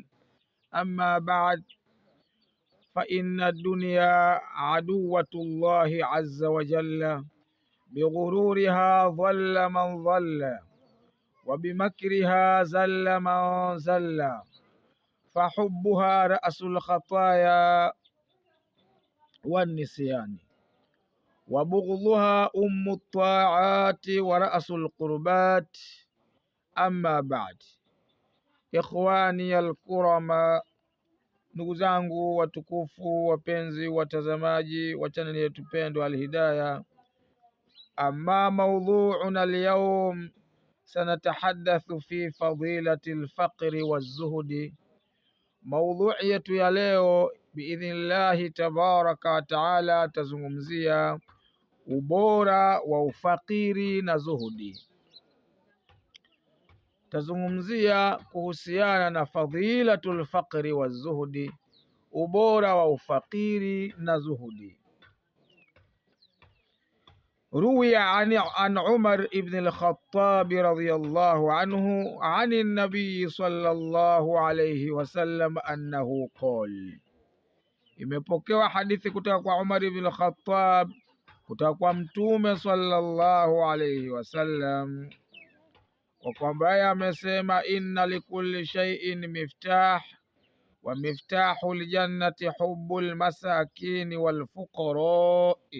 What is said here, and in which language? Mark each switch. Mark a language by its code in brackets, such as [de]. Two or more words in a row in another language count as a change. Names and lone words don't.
[ar] أما بعد، فإن الدنيا عدوة الله عز وجل، بغرورها ضل من ضل وبمكرها زل من زل، فحبها رأس الخطايا والنسيان، وبغضها أم الطاعات ورأس القربات. أما بعد، إخواني الكرama, [sw] ndugu zangu watukufu, wapenzi watazamaji wa chaneli yetu pendwa Alhidaya. [ar] أما موضوعنا اليوم، سنتحدث في فضيلة الفقر والزهد. [sw] Maudhui yetu ya leo [ar] بإذن الله تبارك وتعالى [sw] tazungumzia ubora wa ufakiri na zuhudi. Tazungumzia kuhusiana na [ar] فضيلة الفقر والزهد, [sw] ubora wa ufakiri na zuhudi. [ar] روي عن عمر بن الخطاب رضي الله عنه عن النبي صلى الله عليه وسلم أنه قال, [sw] imepokewa hadithi kutoka kwa Umar ibn al-Khattab kutoka kwa Mtume [ar] صلى الله عليه وسلم [sw] kwa kwamba yeye amesema, [ar] إن لكل شيء مفتاح ومفتاح الجنة حب المساكين والفقراء.